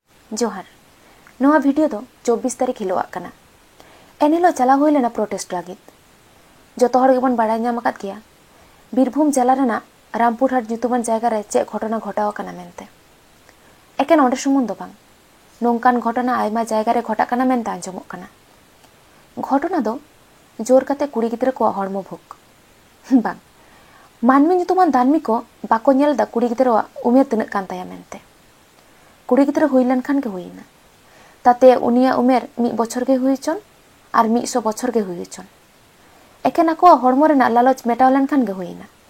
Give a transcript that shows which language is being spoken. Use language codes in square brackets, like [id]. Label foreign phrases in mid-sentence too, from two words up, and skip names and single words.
[sat] जोहार नोआ वीडियो दो 24 तारीख हिलोआग कना। एनहिलो चला हुई लेना प्रोटेस्ट लागित जो हर गेबन बाड़ाय नाम आकाद गया बीरभूम जिला रेना रामपुरहाट जुतुबान जायगा रे चे घटना घटाव कना मेनते एकेन ओंडे सुमुंग दो बांग नोंकान घटना आयमा जायगा रे घटा कना मेनते आंजमोग कना। घटना दो जोर काते कुड़ी गिद्रा को हड़मो भोग बांग मानमी जुतुबान दानमी को बाको नेल दा कुड़ी गिद्रा उमेर तिनाग कान ताया मेनते कुड़ी गिद्रा हुई लेनखान के हुईना ताते उनिया उमेर 1 बछर के हुई चन और 100 बछर के हुई चन एकेन आको हड़मो रेना लालच मेटाव लेनखान के हुईना।